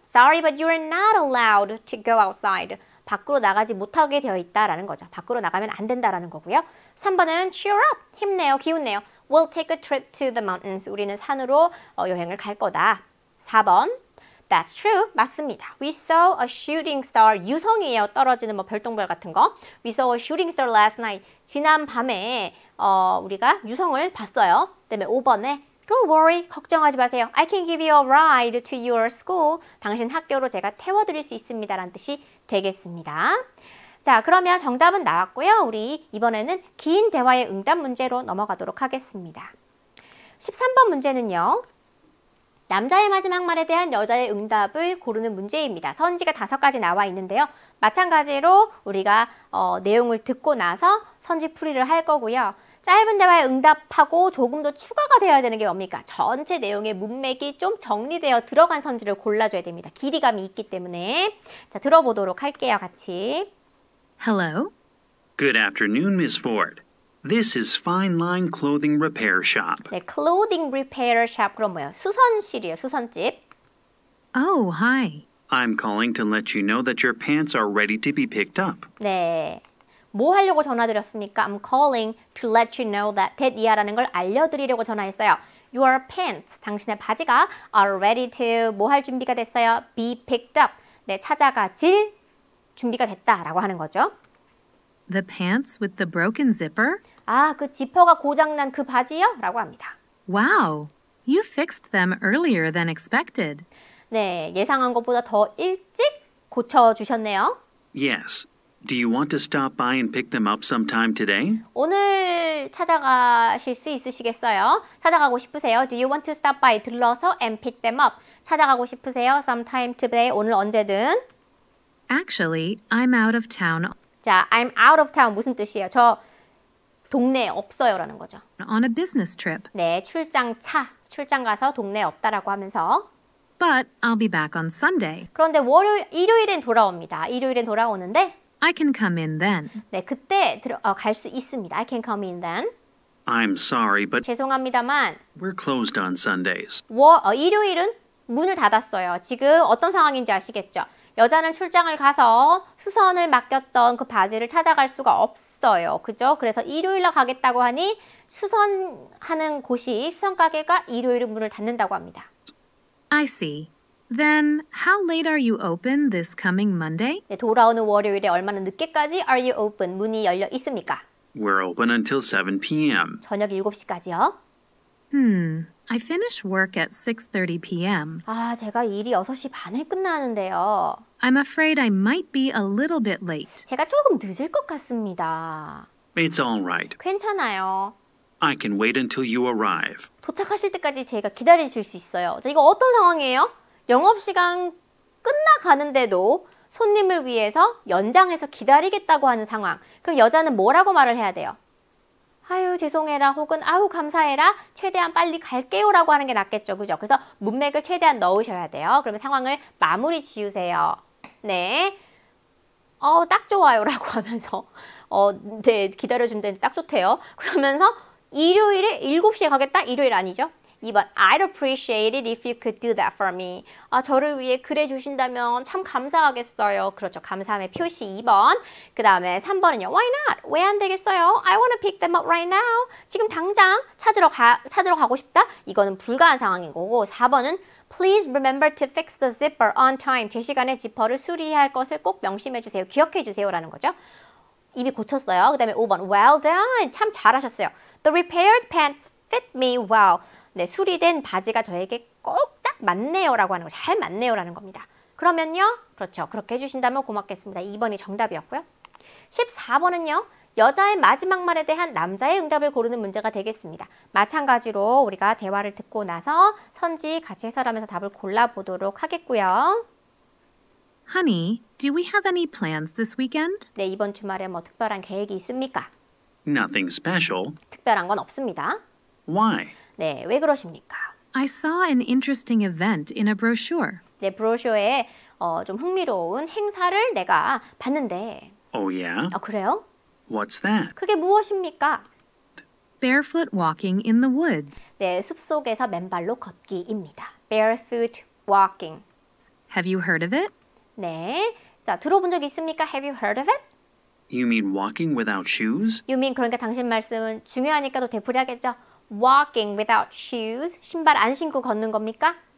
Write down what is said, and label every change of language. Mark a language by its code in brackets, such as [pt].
[en] Sorry, but you're not allowed to go outside. [ko] 밖으로 나가지 못하게 되어 있다라는 거죠. 밖으로 나가면 안 된다라는 거고요. 3번은 [en] cheer up, [ko] 힘내요, 기운내요. [en] We'll take a trip to the mountains. [ko] 우리는 산으로 여행을 갈 거다. 4번, [en] That's true. [ko] 맞습니다. [en] We saw a shooting star. [ko] 유성이에요. 떨어지는 뭐 별똥별 같은 거. [en] We saw a shooting star last night. [ko] 지난 밤에 우리가 유성을 봤어요. 그다음에 5번에 Don't worry. 걱정하지 마세요. [en] I can give you a ride to your school. [ko] 당신 학교로 제가 태워드릴 수 있습니다. 라는 뜻이 되겠습니다. 자, 그러면 정답은 나왔고요. 우리 이번에는 긴 대화의 응답 문제로 넘어가도록 하겠습니다. 13번 문제는요. 남자의 마지막 말에 대한 여자의 응답을 고르는 문제입니다. 선지가 5가지 나와 있는데요. 마찬가지로 우리가 내용을 듣고 나서 선지 풀이를 할 거고요. 짧은 대화에 응답하고 조금 더 추가가 되어야 되는 게 뭡니까? 전체 내용의 문맥이 좀 정리되어 들어간 선지를 골라줘야 됩니다. 길이감이 있기 때문에. 자, 들어보도록 할게요. 같이. [en] Hello? Good afternoon, Miss Ford. This is Fine Line Clothing Repair Shop. [ko] 네, [en] clothing repair shop. [ko] 그럼 뭐예요? 수선실이에요. 수선집. [en] Oh, hi. I'm calling to let you know that your pants are ready to be picked up. [ko] 네. 뭐 하려고 전화드렸습니까? [en] I'm calling to let you know that [ko] 이야라는 걸 알려드리려고 전화했어요. [en] Your pants, [ko] 당신의 바지가 [en] are ready to [ko] 뭐 할 준비가 됐어요? [en] Be picked up. [ko] 네, 찾아가질 준비가 됐다라고 하는 거죠. [en] The pants with the broken zipper? [ko] 아, 그 지퍼가 고장난 그 바지요? 라고 합니다. [en] Wow, you fixed them earlier than expected. [ko] 네, 예상한 것보다 더 일찍 고쳐주셨네요. [en] Yes. Do you want to stop by and pick them up sometime today? [ko] 오늘 찾아가실 수 있으시겠어요? 찾아가고 싶으세요? [en] Do you want to stop by? [ko] 들러서 [en] and pick them up. [ko] 찾아가고 싶으세요? [en] Sometime today. [ko] 오늘 언제든. [en] Actually, I'm out of town [ko] 자, [en] I'm out of town [ko] 무슨 뜻이에요? 저 동네에 없어요 라는 거죠. [en] on a business trip, [ko] 네, 출장 가서 동네에 없다라고 하면서 [en] but I'll be back on Sunday. [ko] 그런데 일요일엔 돌아옵니다. 일요일엔 돌아오는데 [en] I can come in then. [ko] 네, 그때 갈 수 있습니다. [en] I can come in then. I'm sorry, but [ko] 죄송합니다만 [en] we're closed on Sundays. [ko] 일요일은 문을 닫았어요. 지금 어떤 상황인지 아시겠죠? 여자는 출장을 가서 수선을 맡겼던 그 바지를 찾아갈 수가 없어요. 그죠? 그래서 일요일날 가겠다고 하니 수선하는 곳이 수선 가게가 일요일에 문을 닫는다고 합니다. [en] I see. Then, how late are you open this coming Monday? [ko] 네, 돌아오는 월요일에 얼마나 늦게까지 [en] are you open? [ko] 문이 열려 있습니까? [en] We're open until 7 p.m. [ko] 저녁 7시까지요. [en] I finish work at 6:30 p.m. [ko] 아, 제가 일이 6시 반에 끝나는데요. [en] I'm afraid I might be a little bit late. [ko] 제가 조금 늦을 것 같습니다. [en] It's all right. [ko] 괜찮아요. [en] I can wait until you arrive. [ko] 도착하실 때까지 제가 기다리실 수 있어요. 자, 이거 어떤 상황이에요? 영업시간 끝나가는데도 손님을 위해서 연장해서 기다리겠다고 하는 상황. 그럼 여자는 뭐라고 말을 해야 돼요? 아유, 죄송해라 혹은 아유, 감사해라 최대한 빨리 갈게요 라고 하는 게 낫겠죠. 그죠? 그래서 문맥을 최대한 넣으셔야 돼요. 그러면 상황을 마무리 지으세요. 네. 딱 좋아요 라고 하면서 네, 기다려준다니 딱 좋대요. 그러면서 일요일에 7시에 가겠다? 일요일 아니죠? [en] 2번 I'd appreciate it if you could do that for me. [ko] 저를 위해 그래 주신다면 참 감사하겠어요. 그렇죠. 감사함의 표시 2번. 그 다음에 3번은요. [en] Why not? [ko] 왜 안 되겠어요? [en] I want to pick them up right now. [ko] 지금 당장 찾으러 가고 싶다? 이거는 불가한 상황인 거고 4번은 [en] Please remember to fix the zipper on time. [ko] 제 시간에 지퍼를 수리해야 할 것을 꼭 명심해 주세요. 기억해 주세요. 라는 거죠. 이미 고쳤어요. 그 다음에 5번 [en] Well done. [ko] 참 잘하셨어요. [en] The repaired pants fit me well. [ko] 네, 수리된 바지가 저에게 꼭 딱 맞네요 라고 하는 거, 잘 맞네요 라는 겁니다. 그러면요, 그렇죠. 그렇게 해주신다면 고맙겠습니다. 2번이 정답이었고요. 14번은요, 여자의 마지막 말에 대한 남자의 응답을 고르는 문제가 되겠습니다. 마찬가지로 우리가 대화를 듣고 나서 선지 같이 해설하면서 답을 골라보도록 하겠고요. [en] Honey, do we have any plans this weekend? [ko] 네, 이번 주말에 뭐 특별한 계획이 있습니까? [en] Nothing special. [ko] 특별한 건 없습니다. [en] Why? [ko] 네, 왜 그러십니까? [en] I saw an interesting event in a brochure. [ko] 네, 브로셔에 좀 흥미로운 행사를 내가 봤는데 [en] Oh, yeah? [ko] 그래요? [en] What's that? [ko] 그게 무엇입니까? [en] Barefoot walking in the woods. [ko] 네, 숲속에서 맨발로 걷기입니다. [en] Barefoot walking. Have you heard of it? [ko] 네, 자, 들어본 적 있습니까? [en] Have you heard of it? You mean walking without shoes? You mean [ko] 그러니까 당신 말씀은 중요하니까 또 되풀이하겠죠? [en] Walking without shoes. [ko] 신발 안 신고 걷는 겁니까?